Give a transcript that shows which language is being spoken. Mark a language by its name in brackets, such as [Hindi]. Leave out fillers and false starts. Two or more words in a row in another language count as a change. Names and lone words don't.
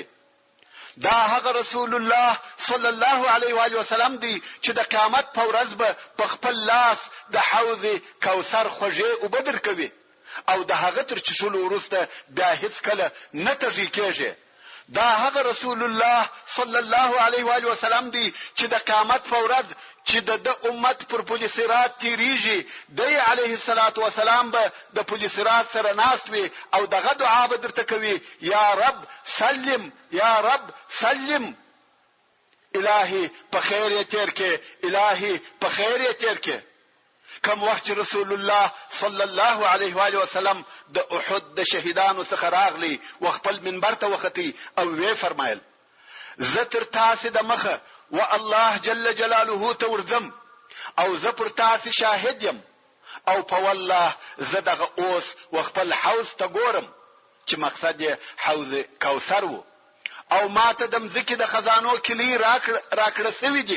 [Pashto] دا هغه رسول الله [Arabic] صلی الله علیه و آله وسلم [Pashto] دی چې د قیامت په ورځ به په خپل لاس د حوض کوثر خوږې او بدر کوي او د هغه تر چشلو وروسته بیا هیڅ کله نه تږي کېږي. دا هغه رسول الله [Arabic] صلی الله علیه و آله وسلم [Pashto] دی چې د قیامت په ورځ چې د امت پر پل صراط تیریږي دی [Arabic] علیه الصلاۃ والسلام [Pashto] به د پل صراط سره ناست وي او دغه دعا به درته کوي [Arabic] یا رب سلم یا رب سلم. [Pashto] الهی په خیر یې تیر کې الهی په خیر یې تیر کې. کوم وخت رسول الله [Arabic] صلی الله علیه و آله وسلم [Pashto] د احد د شهیدانو څخه راغلی و خپل منبر ته وختي او وی فرمایل زه تر تاسو د مخه و [Arabic] الله جل جلاله [Pashto] ته ورځم او زه پر تاسو شاهد یم او په والله زه دغه اوس و خپل حوض ته ګورم چې مقصد یې حوض کوثر وو او ماته د مځکې د خزانو کلی راکړه سوي دي.